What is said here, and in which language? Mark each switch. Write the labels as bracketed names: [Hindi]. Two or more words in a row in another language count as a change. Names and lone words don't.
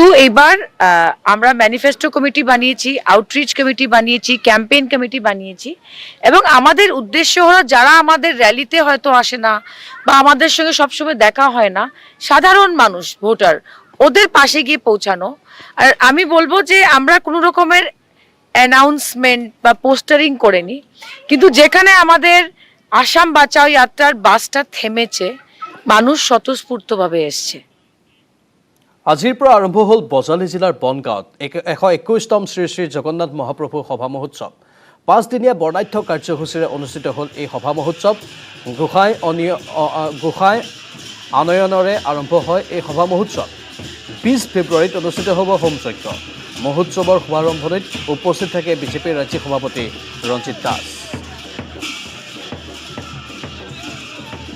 [Bangla] এবার আমরা ম্যানিফেস্টো কমিটি বানিয়েছি আউটরিচ কমিটি বানিয়েছি ক্যাম্পেইন কমিটি বানিয়েছি এবং আমাদের উদ্দেশ্য হলো যারা আমাদের র্যালিতে হয়তো আসে না বা আমাদের সঙ্গে সবসময় দেখা হয় না সাধারণ মানুষ ভোটার ওদের পাশে গিয়ে পৌঁছানো আর আমি বলবো যে আমরা কোনো রকমের অ্যানাউন্সমেন্ট বা পোস্টারিং করিনি কিন্তু যেখানে আমাদের আসাম বাঁচাও যাত্রার বাসটা থেমেছে মানুষ স্বতঃস্ফূর্তভাবে এসছে [Assamese] আজিৰ পৰা আৰম্ভ হ'ল বজালী জিলাৰ বনগাঁৱত 121তম শ্ৰী শ্ৰী জগন্নাথ মহাপ্ৰভু সভা মহোৎসৱ 5দিনীয়া বৰ্ণাঢ্য কাৰ্যসূচীৰে অনুষ্ঠিত হ'ল এই সভা মহোৎসৱ গোসাঁই আনয়নৰে আৰম্ভ হয় এই সভা মহোৎসৱ 20 ফেব্ৰুৱাৰীত অনুষ্ঠিত হ'ব হোমযজ্ঞ মহোৎসৱৰ শুভাৰম্ভণিত উপস্থিত থাকে বিজেপিৰ ৰাজ্যিক সভাপতি ৰঞ্জিত দাস